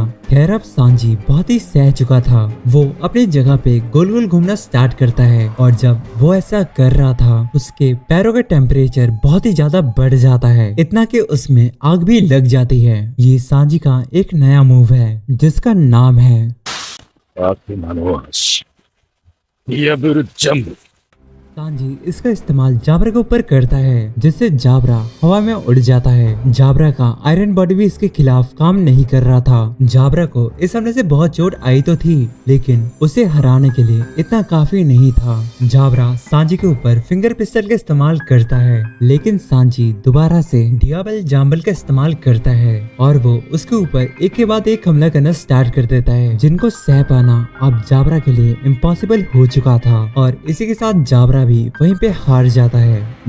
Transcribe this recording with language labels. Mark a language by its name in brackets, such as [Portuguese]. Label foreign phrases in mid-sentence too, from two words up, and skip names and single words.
[Hindi] खैर अब सांजी बहुत ही सह चुका था। वो अपनी जगह पे गोल गोल घूमना स्टार्ट करता है और जब वो ऐसा कर रहा था उसके पैरों का टेम्परेचर बहुत ही ज्यादा बढ़ जाता है, इतना कि उसमें आग भी लग जाती है। ये सांजी का एक नया मूव है जिसका नाम है [Japanese] 悪魔の足見破るジャンプ [Hindi] सांजी इसका इस्तेमाल जाबरा के ऊपर करता है जिससे जाबरा हवा में उड़ जाता है। जाबरा का आयरन बॉडी भी इसके खिलाफ काम नहीं कर रहा था। जाबरा को इस हमले से बहुत चोट आई तो थी लेकिन उसे हराने के लिए इतना काफी नहीं था। जाबरा सांजी के ऊपर फिंगर पिस्टल का इस्तेमाल करता है लेकिन सांजी दोबारा से डियाबल जाम्बल का इस्तेमाल करता है और वो उसके ऊपर एक के बाद एक हमला करना स्टार्ट कर देता है जिनको सह पाना अब जाबरा के लिए इम्पॉसिबल हो चुका था और इसी के साथ जाबरा भी वहीं पे हार जाता है।